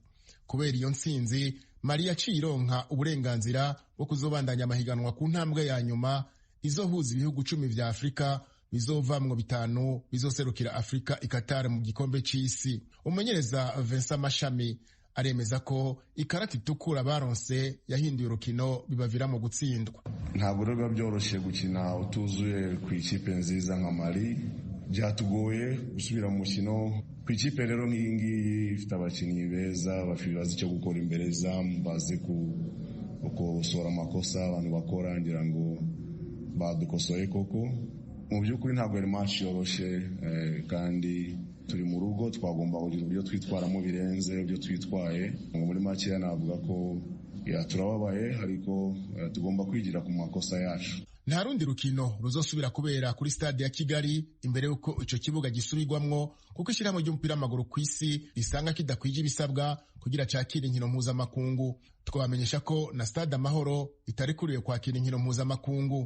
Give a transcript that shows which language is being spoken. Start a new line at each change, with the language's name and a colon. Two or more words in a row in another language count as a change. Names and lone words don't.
Rundi: Kubera iyo ntsinzi Mali yaciye ironka uburenganzira bwo kuzobandanya amahiganwa ku ntambwe ya nyuma izohuza ibihugu 10 vya Afrika bizovamwo 5 bizoserukira Afrika i-Qatar mu gikombe c'isi. Umumenyereza Vincent Mashami aremeza ko ikarata itukura baronse yahinduye urukino bibavira mu gutsindwa.
Kinyarwanda: Ntabwo rero byoroshye gukina utuzuye ku ikipe nziza nka Mali. Byatugoye gusubira mu mukino ku ikipe rero nk'iyi ngiyi ifite abakinnyi beza bazi icyo gukora imbere zamu, bazi gukosora amakosa abantu bakora, ngira ngo badukosoye koko. Mu by'ukuri ntabwo ari match yoroshye, kandi turi mu rugo twagomba kugira ibyo twitwaramo birenze ibyo twitwaye. Muri make navuga ko turababaye, ariko tugomba kwigira ku makosa yacu.
Rundi: Nta rundi rukino ruzosubira kubera kuri stade ya Kigali imbere yuko ico kibuga gisubirwamwo, kuko ishyirahamwe ry'umupira w'amaguru ku isi risanga kidakwije ibisabwa kugira cakira inkino mpuzamakungu. Twabamenyesha ko na stade Amahoro itarikuriye kwakira inkino mpuzamakungu.